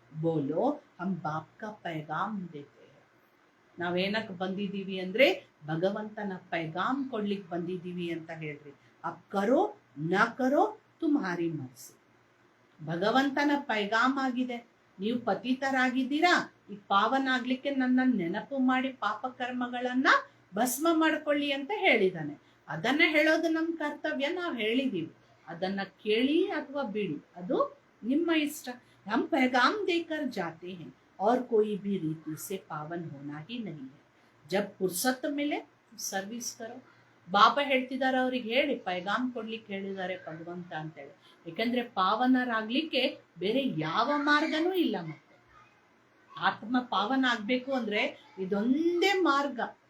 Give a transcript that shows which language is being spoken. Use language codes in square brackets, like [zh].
[hi] ಬೋಲೋ ಹಮ್ ಬಾಪ್ ಕಾ ಪೈಗಾಮ್ ದೇತೆ. [kn] ನಾವೇನಕ್ಕೆ ಬಂದಿದ್ದೀವಿ ಅಂದ್ರೆ ಭಗವಂತನ ಪೈಗಾಮ್ ಕೊಡ್ಲಿಕ್ಕೆ ಬಂದಿದ್ದೀವಿ ಅಂತ ಹೇಳ್ರಿ. [hi] ಅಪ್ ಕರೋ ನ ಕರೋ ತುಮ್ಹಾರಿ ಮರ್ಸಿ. [kn] ಭಗವಂತನ ಪೈಗಾಮ್ ಆಗಿದೆ. ನೀವು ಪತಿತರಾಗಿದ್ದೀರಾ, ಈ ಪಾವನ ಆಗ್ಲಿಕ್ಕೆ ನನ್ನ ನೆನಪು ಮಾಡಿ ಪಾಪ ಕರ್ಮಗಳನ್ನ ಭಸ್ಮ ಮಾಡ್ಕೊಳ್ಳಿ ಅಂತ ಹೇಳಿದಾನೆ. ಅದನ್ನ ಹೇಳೋದು ನಮ್ಮ ಕರ್ತವ್ಯ, ನಾವು ಹೇಳಿದೀವಿ. ಅದನ್ನ ಕೇಳಿ ಅಥವಾ ಬಿಡಿ, ಅದು ನಿಮ್ಮ ಇಷ್ಟ. [hi] हम पैगाम देकर जाते हैं और कोई भी रीति से पावन होना ही नहीं है. जब फुर्सत मिले ಸರ್ವಿಸ್ ಕರೋ. [kn] ಬಾಬಾ ಹೇಳ್ತಿದ್ದಾರೆ, ಅವ್ರಿಗೆ ಹೇಳಿ, ಪೈಗಾಮ್ ಕೊಡ್ಲಿಕ್ಕೆ ಹೇಳಿದ್ದಾರೆ ಭಗವಂತ ಅಂತೇಳಿ. ಯಾಕಂದ್ರೆ ಪಾವನರಾಗ್ಲಿಕ್ಕೆ ಬೇರೆ ಯಾವ ಮಾರ್ಗನೂ ಇಲ್ಲ. ಮತ್ತೆ ಆತ್ಮ ಪಾವನ ಆಗ್ಬೇಕು ಅಂದ್ರೆ ಇದೊಂದೇ ಮಾರ್ಗ.